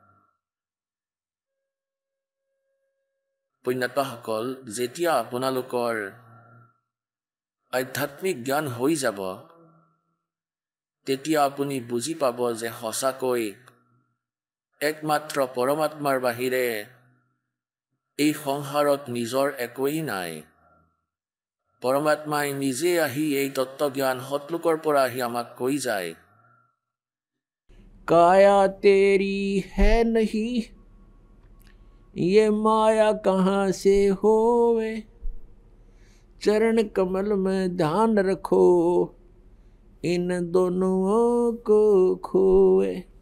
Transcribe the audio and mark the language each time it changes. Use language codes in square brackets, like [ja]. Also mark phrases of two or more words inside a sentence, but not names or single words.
[as] পুণ্যাত্মাসকল যেতিয়া আপোনালোকৰ আধ্যাত্মিক জ্ঞান হৈ যাব তেতিয়া আপুনি বুজি পাব যে সঁচাকৈ একমাত্ৰ পৰমাত্মাৰ বাহিৰে এই সংসাৰত নিজৰ একোৱেই নাই পৰমাত্মাই নিজে আহি এই তত্ত্বজ্ঞান সৎলোকৰ পৰা আহি আমাক কৈ যায় [hi] काया तेरी है नहीं ये माया कहाँ से होवे चरण कमल में ध्यान रखो इन दोनों को खोए